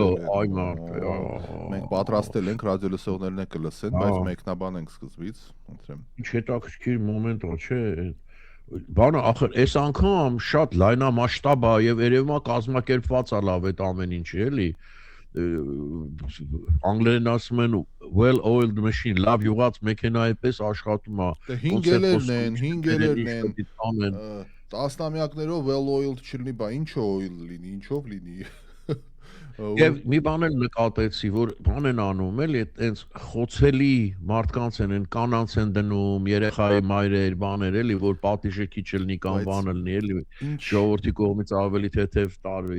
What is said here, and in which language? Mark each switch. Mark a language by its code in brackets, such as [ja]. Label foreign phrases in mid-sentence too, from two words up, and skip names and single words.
[hy] մենք պատրաստել ենք, ռադիոլսողներն եք կլսեն, բայց մեկնաբան ենք սկզբից, խնդրեմ։ Ինչ հետաքրքիր մոմենտ է, չէ։ Բանը ախր այս անգամ շատ լայնամասշտաբ է եւ երևում է կազմակերպված է լավ այդ ամեն ինչը, էլի։ Անգլերեն ասում են [en] well oiled machine, [hy] լավ յուղած մեքենայի պես աշխատում է։ 5 ելերն են։ Տասնամյակներով [en] well oiled [hy] չլինի, բա ինչո oil լինի, ինչով լինի։ Եվ մի բան էլ նկատեցի, որ բան են անում, էլի այտենց խոցելի մարդկանց են կանանց են դնում, երեխայի մայրեր, բաներ, էլի, որ պատիժը քիչ լինի կամ բան լինի, էլի, ժողովրդի կողմից ավելի թեթև տարվի։